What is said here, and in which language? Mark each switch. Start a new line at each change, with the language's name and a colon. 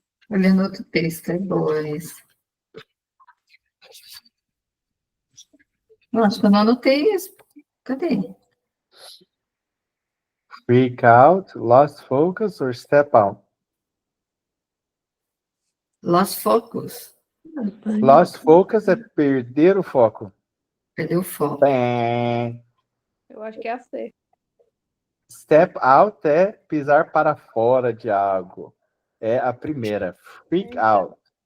Portuguese: Olhando outro texto, é boa isso. Eu acho que eu não anotei isso. Cadê?
English: Freak out, lost focus or step out? Lost focus. Lost focus
Portuguese: é perder o foco. Perdeu o foco. Bem. Eu acho que é a C. Step out é pisar para fora de algo. É a primeira. Freak out.